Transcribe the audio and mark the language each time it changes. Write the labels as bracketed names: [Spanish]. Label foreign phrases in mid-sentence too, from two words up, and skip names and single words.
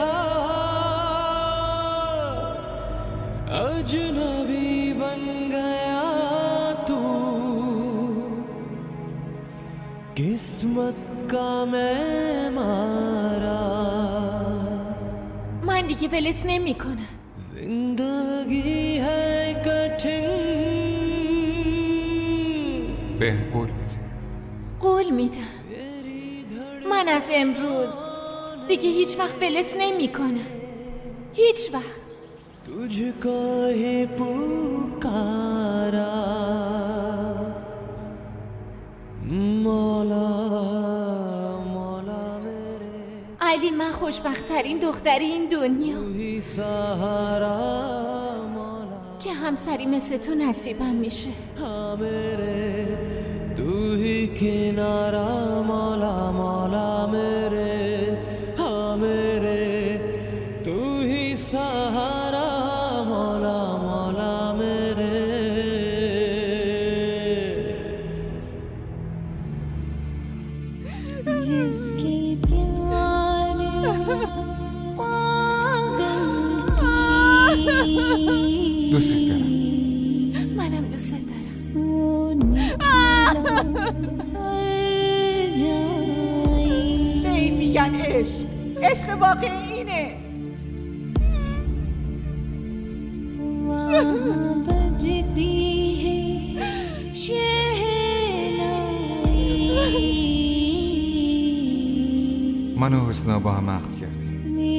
[Hindi] अजनबी बन गया तू किस्मत का मैं मारा [Persian] من دیگه ولت نمی کنم. [Hindi] जिंदगी है कठिन [Persian] به قول بده. قول میدم من از امروز دیگه هیچ وقت ولت نمی کنم. هیچ وقت. [Hindi] तुझको ही पुकारा मौला मौला मेरे [Persian] علی من خوشبخت‌ترین دختر این دنیا [Hindi] ही सहारा मौला [Persian] که همسری مثل تو نصیبم میشه. [Hindi] हाँ मेरे तू ही किनारा मौला मौला मेरे हाँ मेरे तू ही सहारा मौला मौला मेरे जिसके प्यार पागल [Persian] دوست دارم. منم دوست دارم. به این میگن عشق. عشق واقعی اینه. من و حسنا با هم عقد کردیم.